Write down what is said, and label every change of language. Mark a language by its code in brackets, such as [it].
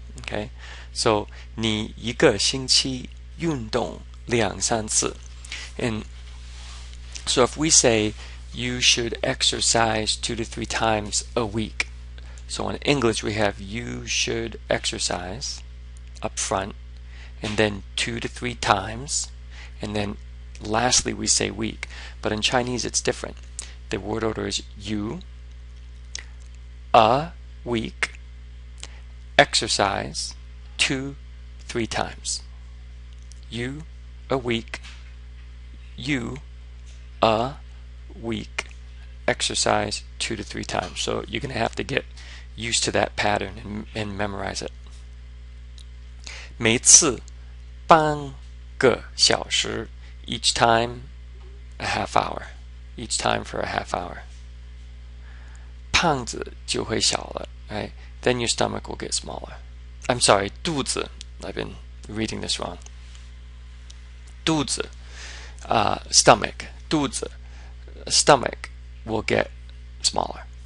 [en] Okay, so [zh] 你一个星期运动2-3次. [en] And so if we say you should exercise 2 to 3 times a week. So in English we have you should exercise up front, and then 2 to 3 times, and then lastly we say week. But in Chinese it's different. The word order is you, a week, exercise 2-3 times. You, a week, you, a week, exercise 2 to 3 times. So you're going to have to get used to that pattern and memorize it. [zh] 每次半个小时 [en] each time a half hour. Each time for a half hour. [zh] 胖子就会小了, [en] right? Then your stomach will get smaller. I'm sorry, 肚子. I've been reading this wrong. 肚子, stomach. 肚子, stomach will get smaller.